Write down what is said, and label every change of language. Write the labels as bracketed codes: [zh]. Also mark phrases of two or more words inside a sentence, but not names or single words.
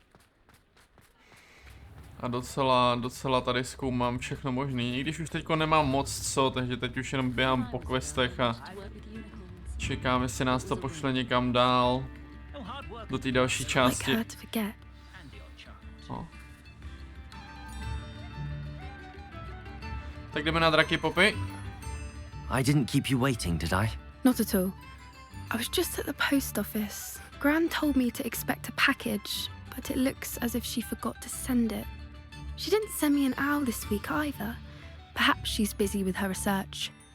[cs] A docela tady zkoumám všechno možný, i když už teďko nemám moc co, takže teď už jenom běhám po questech a čekám, jestli nás to pošle někam dál, do té další části. No. Tak jdeme na draky, Poppy. [en] I didn't keep you waiting, did I? Not at all. I was just at the post office. Gran told me to expect a package, but it looks as if she forgot to send it. She didn't send me an owl this week either. Perhaps she's busy with her research.